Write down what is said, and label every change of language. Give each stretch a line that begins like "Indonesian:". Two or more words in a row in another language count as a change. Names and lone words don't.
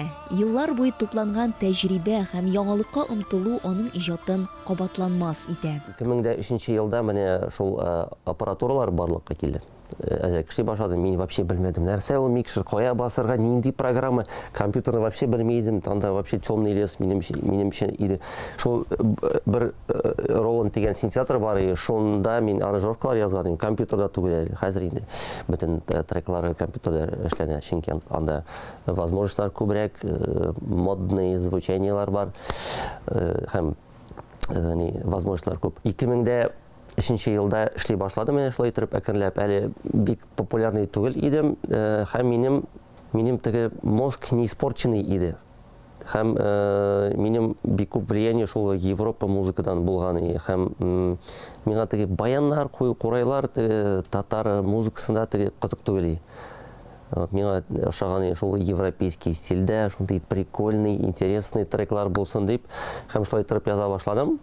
Tatar: Еллар буе тупланган тәҗрибә һәм яңалыкка омтылу аның иҗатын кабатланмас итә. 2003 елда менә шул аппаратуралар барлыкка килде. Әзрәк эшли башладым, мин вообще белмәдем. Нәрсә ул микшер, кая басырга, нинди программа, компьютерны вообще белмәдем. Анда
Russian: вообще темный лес
Tatar: минемчә иде. Шул бер Roland дигән синтезатор бар, шунда мин аранжировкалар язган, компьютерда түгел. Хәзер инде бөтен треклары компьютерда эшләнә, чөнки анда возможностьлар күбрәк, модный звучаниялар бар һәм возможностьлар күп. 2003 елда эшли башладым, менә шулай итеп әкренләп, әле бик популярный түгел идем, һәм минем теге
Russian: мозг не испорченный
Tatar: иде. Һәм минем бик күп влияние шул Европа музыкадан булган, һәм миңа теге баяннар, курайлар, татар музыкасында теге кызык түгел. Миңа ошаган шул европейский стильдә, шундый
Russian: прикольный, интересный
Tatar: треклар булсын дип, һәм шулай итеп яза башладым.